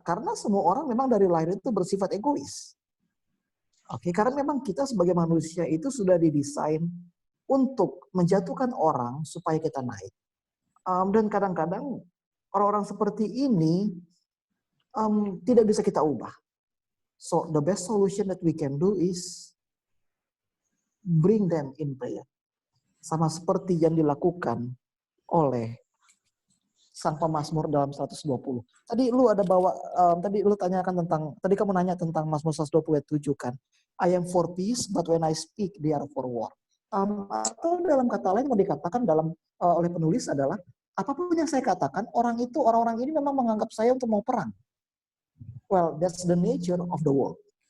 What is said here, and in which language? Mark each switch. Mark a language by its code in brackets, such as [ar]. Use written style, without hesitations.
[id] Karena semua orang memang dari lahir itu bersifat egois. Oke, karena memang kita sebagai manusia itu sudah didesain untuk menjatuhkan orang supaya kita naik. Dan kadang-kadang orang-orang seperti ini tidak bisa kita ubah. [en] So the best solution that we can do is bring them in prayer. [id] Sama seperti yang dilakukan oleh sang pemazmur dalam 120. Tadi lu ada bawa, tadi lu tanyakan tentang, tadi kamu nanya tentang Mazmur 127 kan. [en] I am for peace, but when I speak, they are for war. [id] Atau dalam kata lain mau dikatakan oleh penulis adalah, apapun yang saya katakan, orang-orang ini memang menganggap saya untuk mau perang. [en] Well, that's the nature of the world.